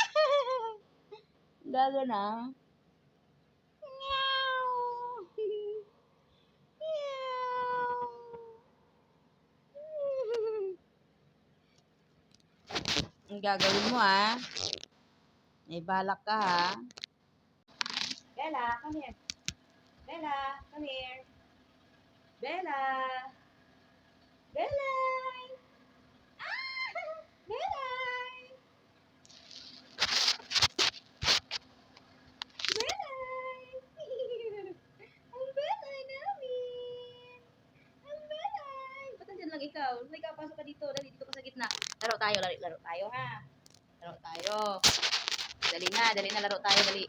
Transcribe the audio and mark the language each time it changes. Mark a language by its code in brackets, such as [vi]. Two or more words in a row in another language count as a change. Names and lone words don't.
[tl] Gago na? Meow! Ang gagawin mo, ha? May balak ka, [en] ha? Bella, come here. Bella, come here. Bella. Bella. Bella. [tl] Ang Bella namin. Ang Bella. Ba't nandiyan lang ikaw? Ikaw, pasok ka dito. Dali, dito ka sa gitna. Laro tayo, ha? Laro tayo. Dali na, laro tayo, dali.